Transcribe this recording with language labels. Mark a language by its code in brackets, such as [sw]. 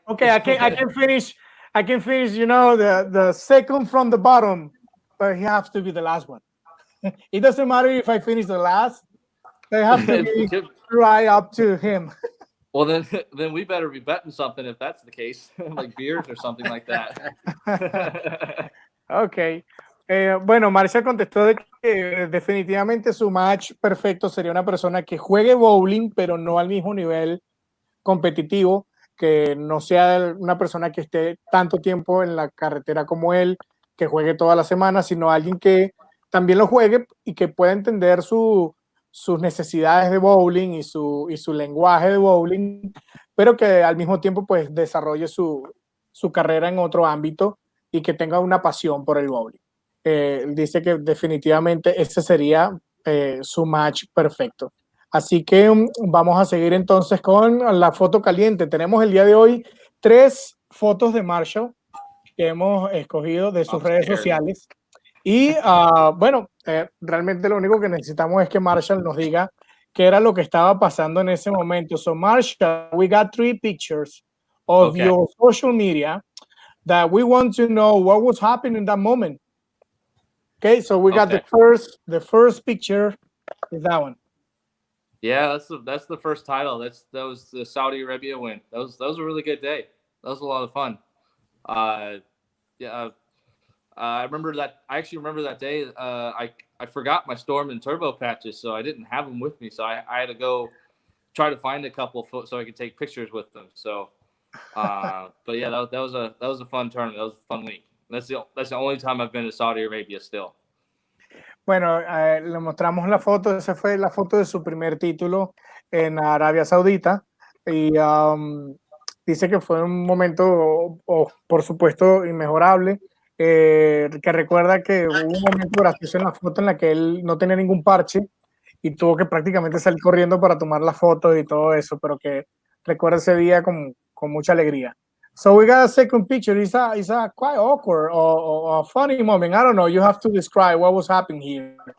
[en] okay, I can finish, the second from the bottom, but he has to be the last one. It doesn't matter if I finish the last; they have to be right up to him. Well, then we better be betting something if that's the case, like beers or something like that. Okay. [es] Bueno, Marcia contestó de que definitivamente su match perfecto sería una persona que juegue bowling, pero no al mismo nivel competitivo, que no sea una persona que esté tanto tiempo en la carretera como él, que juegue toda la semana, sino alguien que también lo juegue y que pueda entender sus necesidades de bowling y su lenguaje de bowling, pero que al mismo tiempo pues desarrolle su carrera en otro ámbito y que tenga una pasión por el bowling. Dice que definitivamente ese sería su match perfecto. Así que vamos a seguir entonces con la foto caliente. Tenemos el día de hoy 3 fotos de Marshall que hemos escogido de sus redes sociales. Y bueno, realmente lo único que necesitamos es que Marshall nos diga qué era lo que estaba pasando en ese momento. [en] So Marshall, we got 3 pictures of your social media that we want to know what was happening in that moment. Okay, so we got the first picture is that one. Yeah, that's the first title. That was the Saudi Arabia win. That was a really good day. That was a lot of fun. I remember that. I actually remember that day. I forgot my Storm and Turbo patches, so I didn't have them with me. So I had to go try to find a couple so I could take pictures with them. So, but yeah, that was a fun tournament. That was a fun week. That's the only time I've been to Saudi Arabia still. [es] Bueno, le mostramos la foto. Esa fue la foto de su primer título en Arabia Saudita y dice que fue un momento, por supuesto, inmejorable. Que recuerda que hubo un momento gracioso en la foto en la que él no tenía ningún parche y tuvo que prácticamente salir corriendo para tomar la foto y todo eso, pero que recuerda ese día con mucha alegría. [en] So we got a second picture. It's a quite awkward or a funny moment. I don't know. You have to describe what was happening here.